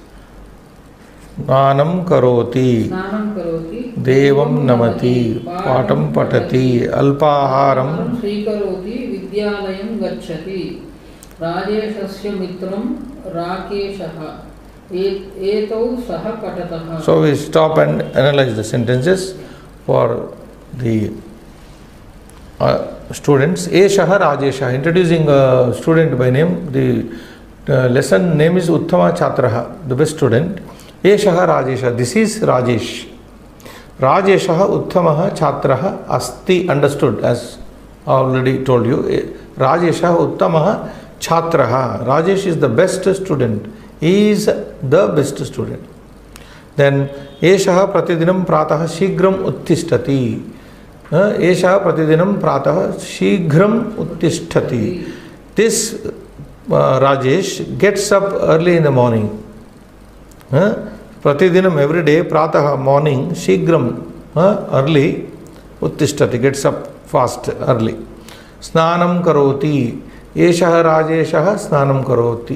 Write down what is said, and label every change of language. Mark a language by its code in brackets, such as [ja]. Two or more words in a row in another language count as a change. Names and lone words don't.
[sa] स्नानं करोति। देवं नमति. पाठं पठति। अल्पाहारम्. श्रीकरोति विद्यालयं गच्छति। राजेशस्य मित्रं राकेशः. एतौ सह पठतः. [en] So we stop and analyze the sentences for the students. [sa] एषः राजेश, [en] introducing a student by name, the lesson name is [sa] उत्तम छात्रः, [en] the best student. [sa] एषः राजेश, [en] this is Rajesh. [sa] राजेशः उत्तमः छात्रः अस्ति, [en] understood as already told you. [sa] राजेशः उत्तमः छात्रः. [en] Rajesh is the best student. He is the best student. [sa] Then एषः प्रतिदिनं प्रातः शीघ्रम् उत्तिष्ठति. एषः प्रतिदिनं प्रातः शीघ्रम् उत्तिष्ठति. [en] This Rajesh gets up early in the morning. Pratidinam, every day, Prataha, morning, Shigram, early, Uttishtati, gets up fast, early. [sa] स्नानं करोति. एषः राजेशः स्नानं करोति.